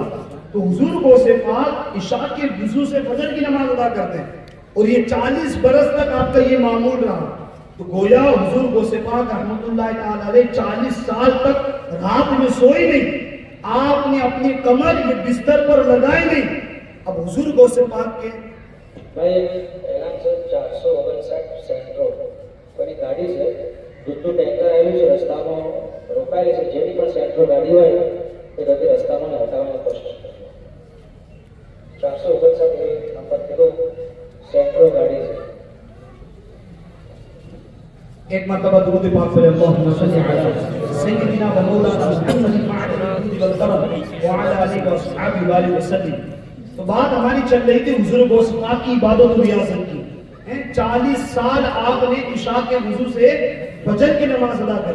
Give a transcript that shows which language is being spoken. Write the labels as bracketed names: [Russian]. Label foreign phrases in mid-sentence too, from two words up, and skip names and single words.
[Urdu] تو حضور غوث پاک عشاء کے وضو سے فجر کی نماز ادا کرتے ہیں، اور یہ 40 برس تک آپ کا یہ معمول رہا۔ تو گویا حضور غوث پاک رحمۃ اللہ تعالی علیہ 40 سال تک رات میں سوئے نہیں، آپ نے اپنی کمر یہ بستر پر لگائے نہیں۔ اب حضور غوث پاک کے [Gujarati] એના છે 459 સેન્ટ્રો કોની ગાડી છે દૂધનું ટેન્કર આવેલું છે, રસ્તામાં રોકાયેલી છે, જેની પણ સેન્ટ્રો ગાડી હોય એ બધી રસ્તામાં હટાવવાની કોશિશ કરજો। 459 એ નંબર કીધો સેન્ટ્રો ગાડી છે। [Urdu] ایک مرتبہ درود پاک پڑھیں، [Arabic] اللہم صلی علی سیدنا و مولانا محمد الجود والکرم وعلی آلہ واصحابہ وآلہ وسلم۔ [Urdu] تو بات ہماری چل رہی تھی حضور غوث پاک کی عبادت و ریاضت کی۔ 40 سال آپ نے عشاء کے وضو سے فجر کی نماز ادا کری۔